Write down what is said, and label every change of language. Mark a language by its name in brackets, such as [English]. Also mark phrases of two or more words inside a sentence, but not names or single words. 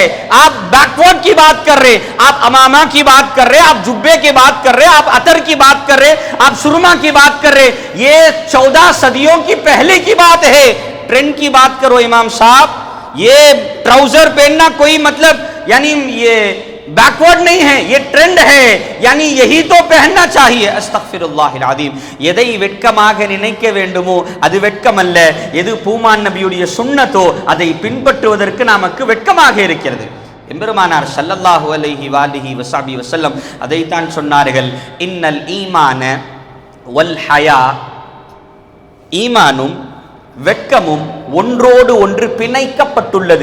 [Hindi] आप बैकवर्ड की बात कर रहे, आप अमामा की बात कर रहे, आप जुब्बे की बात कर रहे, आप अतर की बात कर रहे, आप सुरमा की बात कर रहे. ये 14 सदियों की पहले की बात है. ट्रेंड की बात करो इमाम साहब. ये ट्राउजर पहनना कोई मतलब यानी ये बैकवर्ड नहीं है, ये ट्रेंड है, यानी यही तो पहनना चाहिए. [Arabic] أستغفر الله العظيم. [Tamil] எதை வெட்கமாக நினைக்க வேண்டுமோ அது வெட்கமல்ல. எது பூமான் நபியுடைய சுன்னத்தோ அதை பின்பற்றுவதற்கு நமக்கு வெட்கமாக இருக்கிறது. எம்பெருமானார் [Arabic] صلى الله عليه وسلم [Tamil] அதைத்தான் சொன்னார்கள், [Arabic] إن الإيمان والحياء, [Tamil] ஈமானும் வெட்கமும் ஒன்றோடு ஒன்று பிணைக்கப்பட்டுள்ளது.